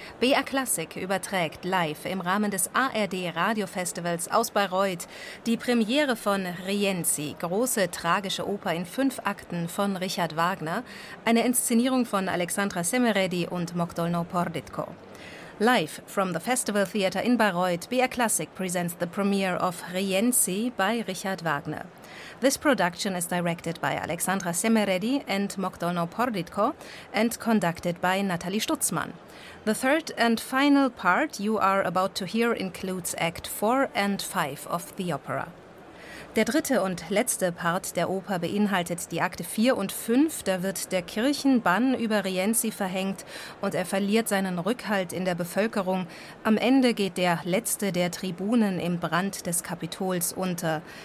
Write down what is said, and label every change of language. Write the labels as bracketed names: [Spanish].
[German] BR Classic überträgt live im Rahmen des ARD Radiofestivals aus Bayreuth die Premiere von Rienzi, große tragische Oper in 5 Akten von Richard Wagner, eine Inszenierung von Alexandra Semeredi und Mokdolno Porditko. [English] Live from the Festival Theatre in Bayreuth, BR Classic presents the premiere of Rienzi by Richard Wagner. This production is directed by Alexandra Semeredi and Mokdolno Porditko and conducted by Natalie Stutzmann. The third and final part you are about to hear includes Act 4 and 5 of the opera. [German] Der dritte und letzte Part der Oper beinhaltet die Akte 4 und 5. Da wird der Kirchenbann über Rienzi verhängt und er verliert seinen Rückhalt in der Bevölkerung. Am Ende geht der letzte der Tribunen im Brand des Kapitols unter.